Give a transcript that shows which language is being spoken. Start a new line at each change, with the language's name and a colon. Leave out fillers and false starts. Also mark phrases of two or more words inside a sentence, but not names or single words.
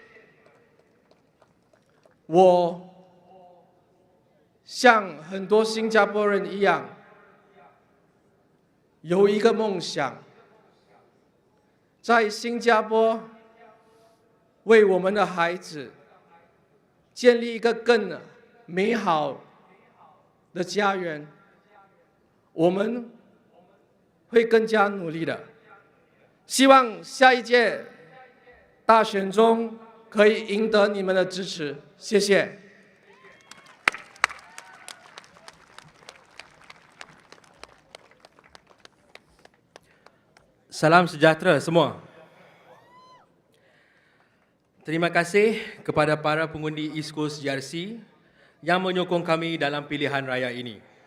Chinese: 我像很多新加坡人一样，有一个梦想，在新加坡为我们的孩子建立一个更美好的家园。我们会更加努力的，希望下一届大选中可以赢得你们的支持，谢谢。
Malay: Salam sejahtera semua. Terima kasih kepada para pengundi East Coast GRC yang menyokong kami dalam pilihan raya ini.